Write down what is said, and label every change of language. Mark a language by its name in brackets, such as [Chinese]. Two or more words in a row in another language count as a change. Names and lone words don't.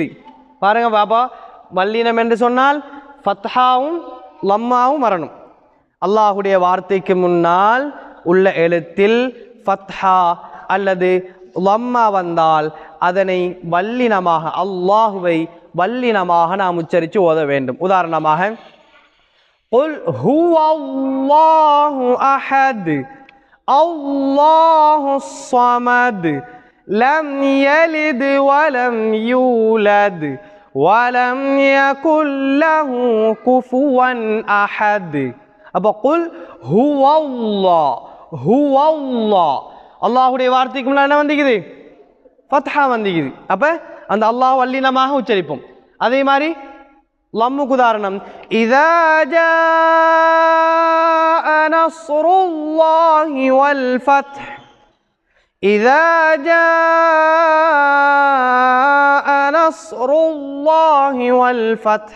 [Tamil] பாருங்க பாப்பா, வல்லினம் என்று சொன்னால் ஃபத்ஹாவும் லம்மாவும் வரணும். அல்லாஹுடைய வார்த்தைக்கு முன்னால் உள்ள எழுத்தில் ஃபத்ஹா அல்லது லம்மா வந்தால் அதனை வல்லினமாக, அல்லாஹுவை வல்லினமாக நாம் உச்சரித்து ஓத வேண்டும். [Arabic] உதாரணமாக قل هو الله أحد الله الصمد لم يلد ولم يولد ولم يكن له كفوا أحد. அப்போ قل هو الله هو الله, [Tamil] அல்லாஹுடைய வார்த்தைக்கு முன்னாடி என்ன வந்துக்குது? ஃபத்ஹா வந்துக்குது. அப்போ அந்த அல்லாஹ் வல்லினமாக உச்சரிப்போம். அதே மாதிரி லம்முக்கு உதாரணம் [Arabic] إذا جاء نصر الله والفتح إذا جاء نصر الله والفتح.